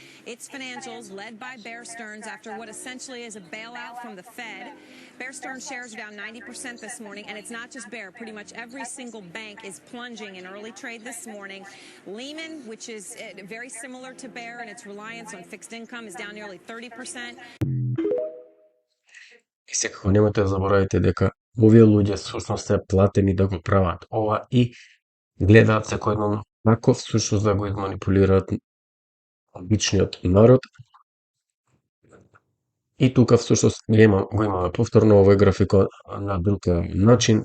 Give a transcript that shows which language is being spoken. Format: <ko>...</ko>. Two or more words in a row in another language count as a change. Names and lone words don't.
<en>It's financials led by Bear Stearns after what essentially is a bailout from the Fed. Bear Stearns shares are down 90% this morning, and it's not just Bear. Pretty much every single bank is plunging in early trade this morning. Lehman, which is very similar to Bear and its reliance on fixed income, is down nearly 30%.</en> <mk>И секако немате да заборавите дека овие луѓе всушност се платени да го прават ова и гледаат секојдневно како всушност да го изманипулираат обичниот народ. И тука всушност го имаме повторно овој графикон на друг начин.</mk>